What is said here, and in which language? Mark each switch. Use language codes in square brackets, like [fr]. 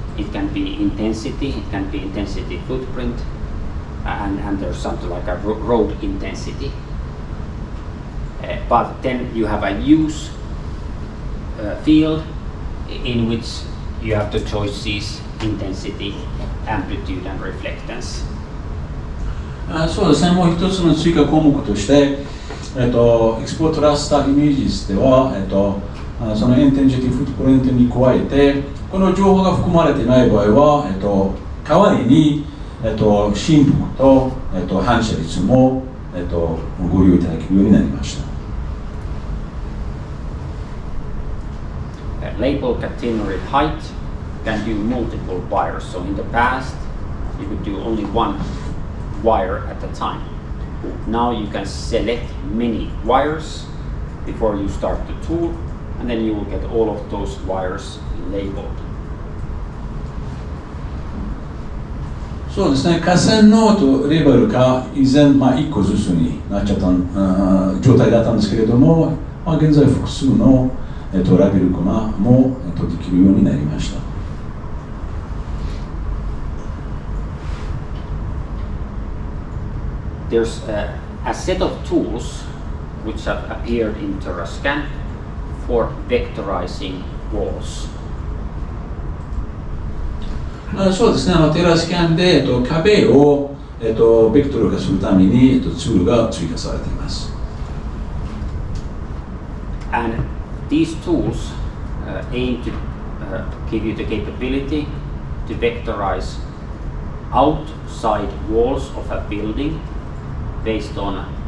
[en] It can be intensity, it can be intensity footprint, and there's something like a road intensity. But then you have a use field in which you have the choices intensity, amplitude, and reflectance. [ja] そうですね、もう一つの追加項目として、エクスポートラスターイメージでは、そのインテンシティフットプリントに加えて、この情報が含まれていない場合は、代わりに、振幅と、反射率も、ご利用いただけるようになりました。 [en] Label catenary height can do multiple wires. So in the past, you could do only one wire at a time. Now you can select many wires before you start the tool, and then you will get all of those wires labeled. [ja] そうですね、河川のレベルが以前、1個ずつになっちゃった状態だったんですけれども、現在複数の、ラベルコマも、できるようになりました。 [en] There's a set of tools which have appeared in TerraScan for vectorizing walls. [ja] そうですね、テラスキャンで、壁をベクトル化するために、ツールが追加されています。 [en] And these tools aim to give you the capability to vectorize outside walls of a building based on